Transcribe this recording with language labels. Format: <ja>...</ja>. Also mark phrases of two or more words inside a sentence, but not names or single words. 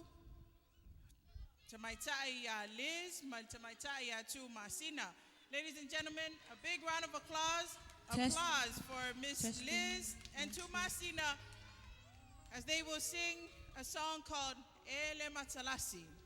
<sm>Tamaitai ya Liz, tamaitai ya tu Masina.</sm> <en>Ladies and gentlemen, a big round of applause. Applause for Miss Liz and tu Masina as they will sing a song called Ele Matalasi.</en>